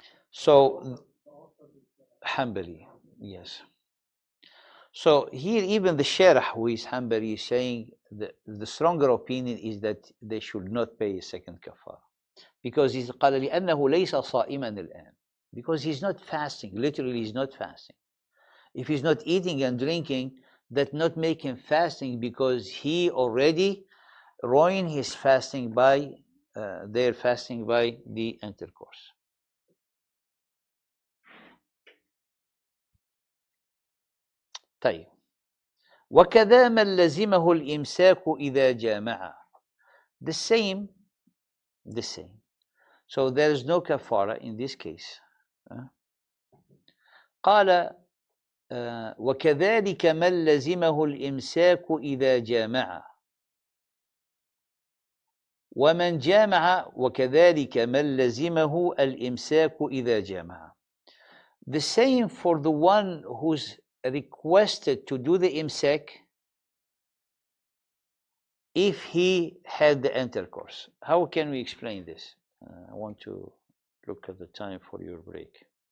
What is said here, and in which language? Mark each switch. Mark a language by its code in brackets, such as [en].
[en] So Hanbali, yes. So here even the Sharh, who is Hanbali, is saying the stronger opinion is that they should not pay a second kafara. Because he's [ar] قال لأنه ليس صائما الآن. [en] Because he's not fasting, literally he's not fasting. If he's not eating and drinking, that not make him fasting because he already ruined his fasting by their fasting by the intercourse. [ar] طيب وكذا من لزمه الإمساك إذا جامع. [en] The same. So there is no kafara in this case. [ar] قال وكذلك من لزمه الإمساك إذا جامع ومن جامع وكذلك من لزمه الإمساك إذا جامع. [en] The same for the one who's requested to do the imsak if he had the intercourse. How can we explain this? I want to look at the time for your break.